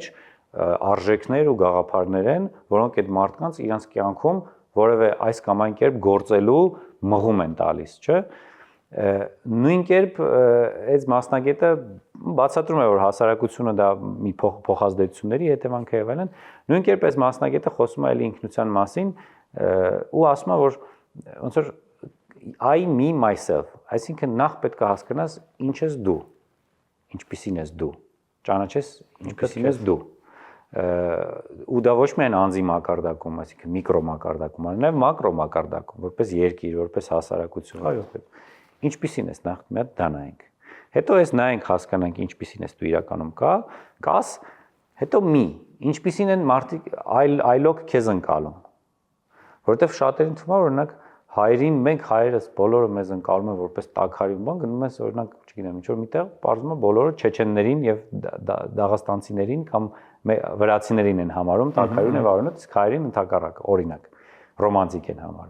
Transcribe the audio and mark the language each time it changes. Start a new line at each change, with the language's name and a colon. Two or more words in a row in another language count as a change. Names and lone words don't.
Armenian: արժեքներ ու գաղափարներ են, որոնք այդ մարդկանց իրենց կյանքում որևէ այս կամ այն կերպ գործելու մղում են տալիս, չէ՞։ Նույն կերպ այս մասնագետը բացատրում է, որ հասարակությունը դա մի փոխազդեցությունների հետևանք է եւ այլն։ Նույն կերպ այս մասնագետը խոսում է ելի ինքնության մասին ու ասում է, որ ոնց որ
English: I me myself,
Armenian: այսինքն նախ պետք է հասկանաս ինչ ես դու, ինչպիսին ես դու, ճանաչես ինչպիսին ես դու։ Ու դա ոչ միայն անձի մակարդակում, այսինքն միկրո մակարդակում, այլ նաև մակրո մակարդակում, որպես երկիր, որպես հասարակություն։ Այո։ Ինչպիսին ես նախ մի հատ դա նայենք։ Հետո ես նայենք հասկանանք ինչպիսին ես դու իրականում կաս, հետո ինչպիսին են մարդիկ այլոք քեզ ընկալում։ Որովհետև շատերին թվում է օրինակ հայրին մենք հայերս բոլորը մեզ ընկալում են որպես տաքարյուն բան, գնում ես օրինակ, չգիտեմ, ինչ որ միտեղ բարձում է բոլորը չեչեններին եւ դաղստանցիներին կամ վրացիներին են համարում տաքարյուն եւ արյունոց, իսկ հայերին ընդհակառակը, օրինակ, ռոմանտիկ են համարում։